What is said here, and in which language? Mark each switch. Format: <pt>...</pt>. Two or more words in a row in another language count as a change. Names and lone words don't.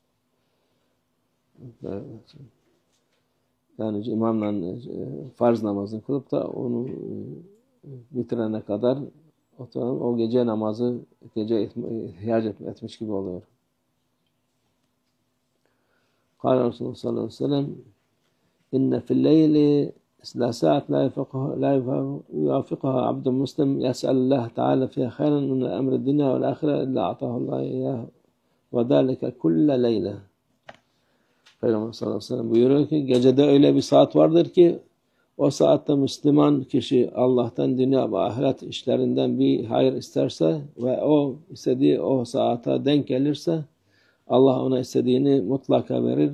<tr>Yani imamla farz namazını kılıp da onu bitirene kadar o gece namazı ihya etmiş gibi oluyor.</tr> <ar>قال رسول الله صلى الله عليه وسلم إن في الليل ساعة لا يوافقها عبد مسلم يسأل الله تعالى فيها خيرا من أمر الدنيا والآخرة إلا أعطاه الله إياه وذلك كل ليلة.</ar> <tr>Peygamber</tr> <ar>صلى الله عليه وسلم</ar> <tr>buyuruyor ki gecede öyle bir saat vardır ki o saatte Müslüman kişi Allah'tan dünya ve ahiret işlerinden bir hayır isterse ve o istediği o saate denk gelirse Allah ona istediğini mutlaka verir.</tr>